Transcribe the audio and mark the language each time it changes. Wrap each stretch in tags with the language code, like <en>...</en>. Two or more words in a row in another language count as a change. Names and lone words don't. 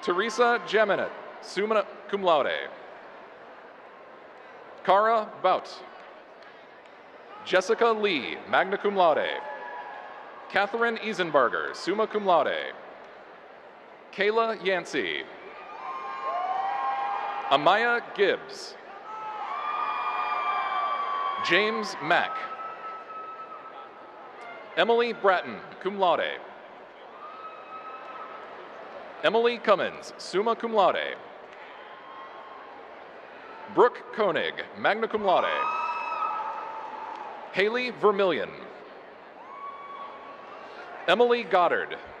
<en>Teresa Jeminet,</en> <la>summa cum laude.</la> <en>Cara Bout. Jessica Lee,</en> <la>magna cum laude.</la> <en>Catherine Eisenbarger,</en> <la>summa cum laude.</la> <en>Kayla Yancey. Amaya Gibbs. James Mack. Emily Bratton,</en> <la>cum laude.</la> <en>Emily Cummins,</en> <la>summa cum laude.</la> <en>Brooke Koenig,</en> <la>magna cum laude.</la> <en>Haley Vermillion. Emily Goddard.</en>